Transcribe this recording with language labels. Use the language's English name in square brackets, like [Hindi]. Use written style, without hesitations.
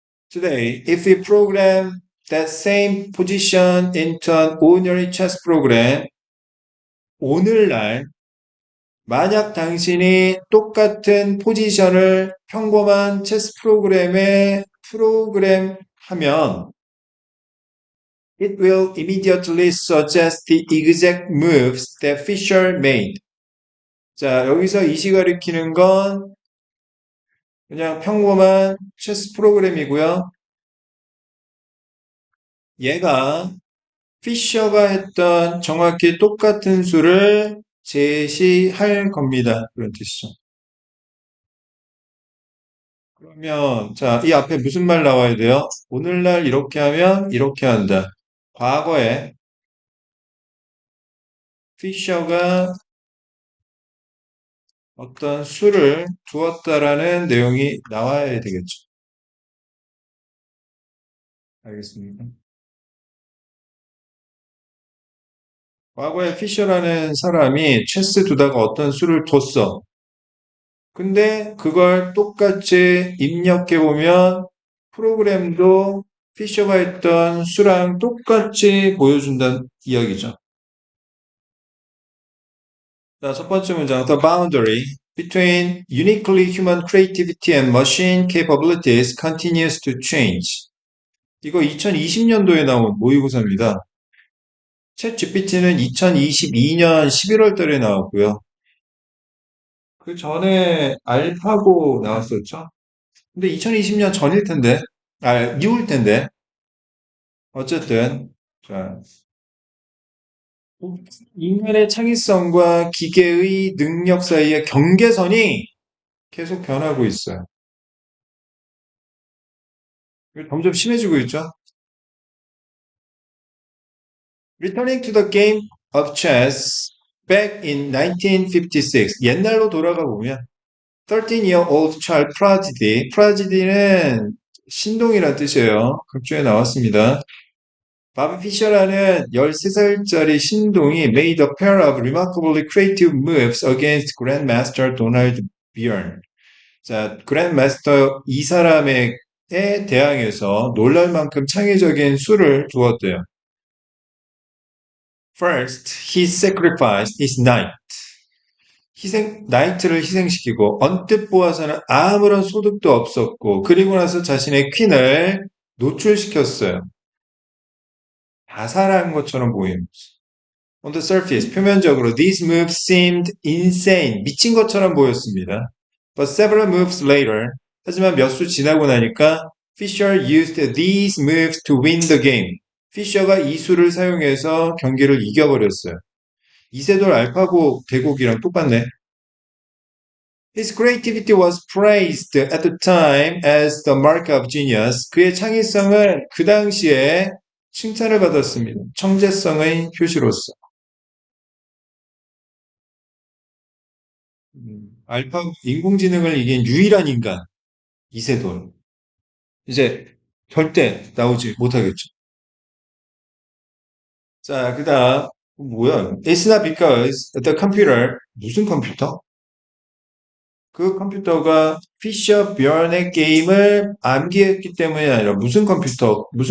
[English] Today, if we program that same position into an ordinary chess program, [Korean] 오늘날 만약 당신이 똑같은 포지션을 평범한 체스 프로그램에 프로그램하면 [English] it will immediately suggest the exact moves that Fisher made. [Korean] 자, 여기서 이시 가리키는 건 그냥 평범한 체스 프로그램이고요. 얘가 피셔가 했던 정확히 똑같은 수를 제시할 겁니다. 그런 뜻이죠. 그러면 자, 이 앞에 무슨 말 나와야 돼요? 오늘날 이렇게 하면 이렇게 한다. 과거에 피셔가 어떤 수를 두었다라는 내용이 나와야 되겠죠. 알겠습니까? 과거에 피셔라는 사람이 체스 두다가 어떤 수를 뒀어. 근데 그걸 똑같이 입력해보면 프로그램도 피셔가 했던 수랑 똑같이 보여준다는 이야기죠. 자, 첫 번째 문장. [English] The boundary between uniquely human creativity and machine capabilities continues to change. [Korean] 이거 2020년도에 나온 모의고사입니다. 챗 GPT는 2022년 11월 달에 나왔고요. 그 전에 알파고 나왔었죠. 근데 2020년 전일 텐데, 이후일 텐데. 어쨌든, 자, 인간의 창의성과 기계의 능력 사이의 경계선이 계속 변하고 있어요. 점점 심해지고 있죠. [English] Returning to the game of chess back in 1956. [Korean] 옛날로 돌아가 보면 [English] 13-year-old child prodigy. [Korean] prodigy는 신동이란 뜻이에요. 극중에 나왔습니다. 바비 피셔라는 13살짜리 신동이 [English] made a pair of remarkably creative moves against Grandmaster Donald Byrne. [Korean] 자, 그랜드마스터 이 사람에 대항해서 놀랄 만큼 창의적인 수를 두었대요. [English] First, he sacrificed his knight. [Korean] 나이트를 희생시키고 언뜻 보아서는 아무런 소득도 없었고 그리고 나서 자신의 퀸을 노출시켰어요. 자살한 것처럼 보입니다. [English] On the surface, [Korean] 표면적으로 [English] these moves seemed insane, [Korean] 미친 것처럼 보였습니다. [English] But several moves later, [Korean] 하지만 몇 수 지나고 나니까 [English] Fisher used these moves to win the game. [Korean] 피셔가 이 수를 사용해서 경기를 이겨버렸어요. 이세돌 알파고 대국이랑 똑같네. [English] His creativity was praised at the time as the mark of genius. [Korean] 그의 창의성은 그 당시에 칭찬을 받았습니다. 청재성의 표시로서. 알파 인공지능을 이긴 유일한 인간 이세돌. 이제 절대 나오지 못하겠죠. 자, 그다음 뭐야? [English] It's not because the computer [Korean] 무슨 컴퓨터? 그 컴퓨터가 피셔 비언의 게임을 암기했기 때문이 아니라 무슨 컴퓨터?